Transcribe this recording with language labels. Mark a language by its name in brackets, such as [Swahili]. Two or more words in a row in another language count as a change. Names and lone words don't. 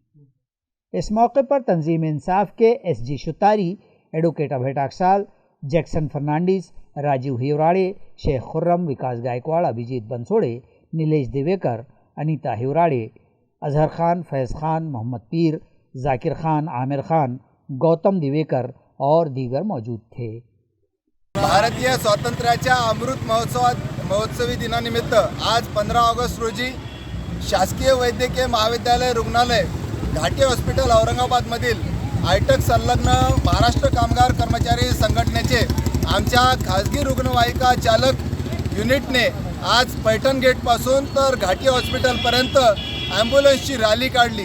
[Urdu] اس موقع پر تنظیم انصاف کے SG شتاری، ایڈوکیٹ ابھے ٹاکسال، جیکسن فرنانڈیز، راجیو ہیوراڑے، شیخ خرم، وکاس گائیکواڑ، ابھیجیت بنسوڑے، نیلیش دیویکر، انیتا ہیوراڑے، اظہر خان، فیض خان، محمد پیر، ذاکر خان، عامر خان، گوتم دیویکر اور دیگر موجود تھے۔ [Marathi] भारतीय स्वातंत्र्याच्या अमृत महोत्सवी दिनानिमित्त आज 15 ऑगस्ट रोजी शासकीय वैद्यकीय महाविद्यालय रुग्णालय घाटी हॉस्पिटल औरंगाबादमधील आयटक संलग्न महाराष्ट्र कामगार कर्मचारी संघटनेचे आमच्या खाजगी रुग्णवाहिका चालक युनिटने आज पैठण गेटपासून तर घाटी हॉस्पिटलपर्यंत ॲम्ब्युलन्सची रॅली काढली.